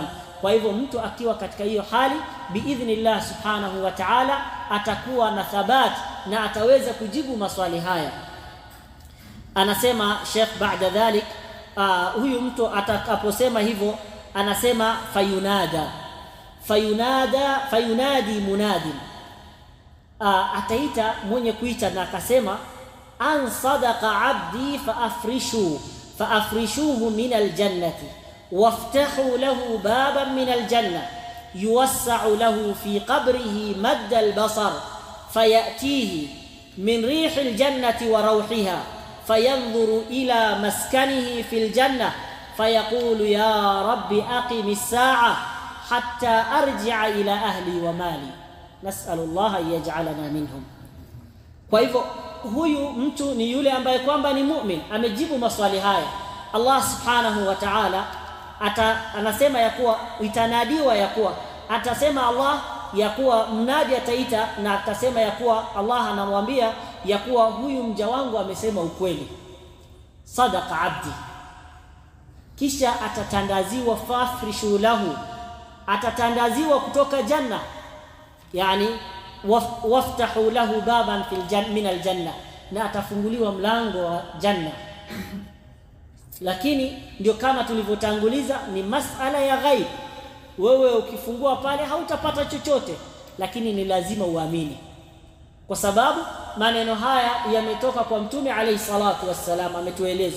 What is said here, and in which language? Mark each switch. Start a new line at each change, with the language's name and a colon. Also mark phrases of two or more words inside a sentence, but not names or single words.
Swahili: Kwa hivyo mtu akiwa katika hiyo hali biidhnillah
Arabic: سبحانه وتعالى
Swahili: atakuwa na thabat na ataweza kujibu maswali haya. Anasema Sheikh
Arabic: بعد ذلك,
Swahili: huyu mtu atakaposema hivyo anasema
Arabic: فينادي منادٍ,
Swahili: ataita mwenye kuita na
Arabic: akasema أن صدق عبدي فافرشوه من الجنة وافتحوا له بابا من الجنة يوسع له في قبره مد البصر فيأتيه من ريح الجنة وروحها فينظر إلى مسكنه في الجنة فيقول يا رب أقم الساعة حتى أرجع إلى أهلي ومالي نسأل الله أن يجعلنا منهم.
Swahili: Kwa hivyo huyu mtu ni yule ambaye kwamba ni mu'min, amejibu maswali haya. Allah
Arabic: سبحانه وتعالى
Swahili: anasema ya kuwa itanadiwa, ya kuwa atasema Allah ya kuwa mnadi ataita, na atasema ya kuwa Allah anamwambia ya kuwa huyu mja wangu amesema ukweli,
Arabic: صدق عبدي.
Swahili: Kisha atatandaziwa
Arabic: فافرشوا له,
Swahili: atatandaziwa kutoka janna, yani
Arabic: وافتحوا له بابا من الجنة,
Swahili: na atafunguliwa mlango wa janna. Lakini ndio kama tulivyotanguliza, ni masala ya ghaib. Wewe ukifungua pale hautapata chochote, lakini ni lazima uamini, kwa sababu maneno haya yametoka kwa Mtume
Arabic: عليه الصلاة والسلام,
Swahili: ametueleza.